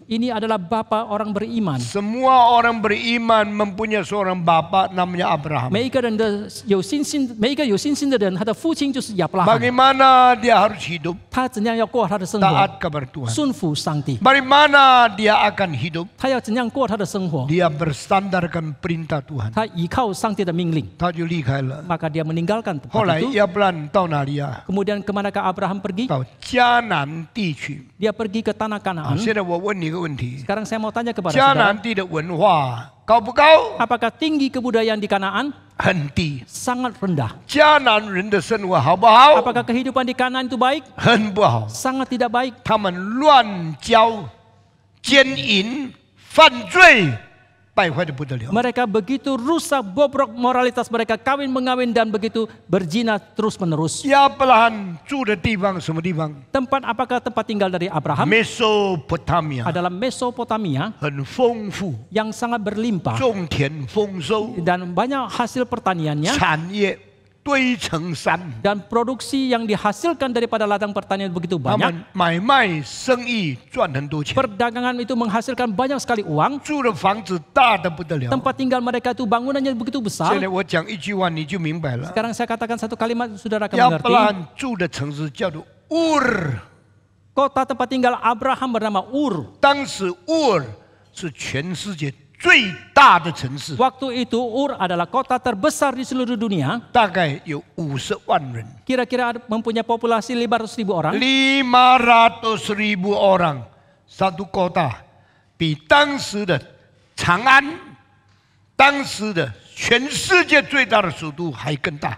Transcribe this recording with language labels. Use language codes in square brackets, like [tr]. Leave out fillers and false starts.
[id] Ini adalah bapa orang beriman. Semua orang beriman mempunyai seorang bapa namanya Abraham. [zh] 每一个有信心的人，他的父亲就是亚伯拉罕。 [id] Bagaimana dia harus hidup [zh] 他怎样要过他的生活？ [id] taat kepada Tuhan? [zh] 顺服上帝。 [id] Bagaimana dia akan hidup? [zh] 他要怎样过他的生活？ [id] Dia bersandarkan perintah Tuhan. [zh] 他依靠上帝的命令，他就离开了。 [id] maka dia meninggalkan [zh] 后来 [id] tempat itu. [zh] 亚伯兰到哪里啊？ [id] Kemudian kemanakah Abraham pergi? [zh] 到迦南地区。 [id] Dia pergi ke tanah Kanaan. [zh] 现在我问你一个问题： [id] Sekarang saya mau tanya kepada [zh] 迦 [id] saudara, [zh] 南地的文化高不高？ [id] apakah tinggi kebudayaan di Kanaan? [zh] 很低。 [id] Sangat rendah. [zh] 迦南人的生活好不好？ [id] Apakah kehidupan di Kanaan itu baik? [zh] 很不好。 [id] Sangat tidak baik. [zh] 他们乱交、奸淫、犯罪，败坏的不得了。 [id] Mereka begitu rusak, bobrok moralitas mereka, kawin mengawin dan begitu berzina terus menerus. [zh] 亚伯拉罕住的地方什么地方 [id] Apakah tempat tinggal dari Abraham? [zh] ？Mesopotamia， [id] Adalah Mesopotamia [zh] 很丰富， [id] yang sangat berlimpah [zh] 种田丰收， [id] dan banyak hasil pertaniannya [zh] 产业堆成山。 [id] dan produksi yang dihasilkan daripada ladang pertanian begitu [zh] 他 [id] banyak. [zh] 们买卖生意赚很多钱， [id] Perdagangan itu menghasilkan banyak sekali uang. [zh] 住的房子大的不得了。 [id] Tempat tinggal mereka itu bangunannya begitu besar. [zh] 在我讲一句话你就明白了。 [id] Sekarang saya katakan satu kalimat, saudara akan [zh] 亚伯 [id] mengerti. [zh] 拉罕住的城市叫做乌尔， [id] Kota tempat tinggal Abraham bernama Ur. [zh] 当时乌尔是全世界最大的城市， [id] Waktu itu Ur adalah kota terbesar di seluruh dunia. [zh] 大概有50万人。 [id] Kira-kira mempunyai populasi 500.000 orang. 500.000 orang satu kota， [zh] 比当时的长安，当时的全世界最大的首都还更大。